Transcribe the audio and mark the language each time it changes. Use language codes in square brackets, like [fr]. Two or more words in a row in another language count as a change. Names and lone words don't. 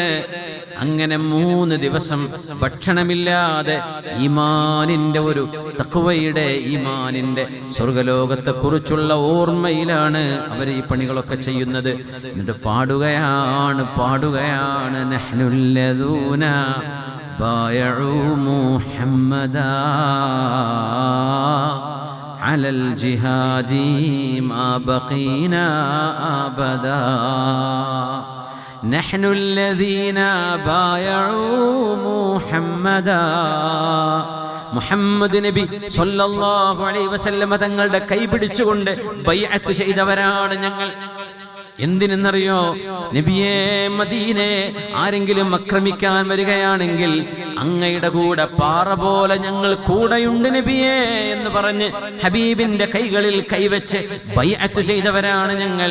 [ml] അങ്ങനെ 3 ദിവസം ഭക്ഷണമില്ലാതെ ഈമാനിന്റെ ഒരു തഖ്വയുടെ, ഈമാനിന്റെ സ്വർഗലോകത്തെ കുറിച്ചുള്ള ഓർമ്മയിലാണ് അവർ ഈ പണികളൊക്കെ ചെയ്യുന്നത്. എന്നിട്ട് പാടുകയാണ് [ar] نحن الذين بايعوا محمدا على الجهاد ما بقينا أبدا نحن الذين بايعوا محمدا മുഹമ്മദ് നബി صلى الله عليه وسلم [ml] തങ്ങളുടെ കൈ പിടിച്ചുകൊണ്ട് ബൈഅത്ത് ചെയ്തവരാണ് ഞങ്ങൾ. എന്തിനെന്നറിയോ? നബിയേ, മദീനെ ആരെങ്കിലും ആക്രമിക്കാൻ വരികയാണെങ്കിൽ അങ്ങയുടെ കൂടെ പാറ പോലെ ഞങ്ങൾ കൂടെയുണ്ട് നബിയേ എന്ന് പറഞ്ഞ് ഹബീബിന്റെ കൈകളിൽ കൈവച്ച് ബൈഅത്ത് ചെയ്തവരാണ് ഞങ്ങൾ.